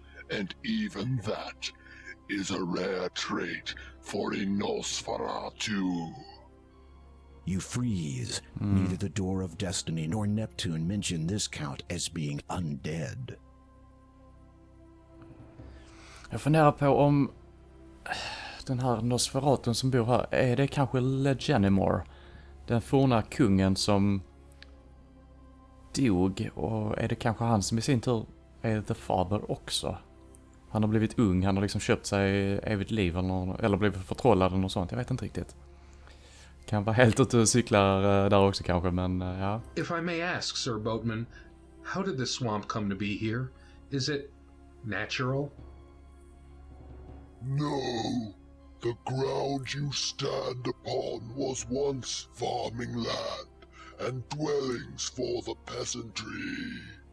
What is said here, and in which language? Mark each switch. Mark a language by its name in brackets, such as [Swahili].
[English] And even that is a rare trait for a Nosferatu. You freeze. Neither the Door of Destiny nor Neptune mention this count as being undead. [Swedish] Jag funderar på om den här Nosferatun som bor här, är det kanske Legenimor? Den forna kungen som dog, och är det kanske han som i sin tur är The Father också? Han har blivit ung, han har liksom köpt sig evigt liv eller blivit förtrollad eller något sånt, jag vet inte riktigt. Kan vara helt ute och cyklar där också kanske, men ja. [English] If I may ask, Sir Boatman, how did the swamp come to be here? Is it natural? No, the ground you stand upon was once farming land and dwellings for the peasantry.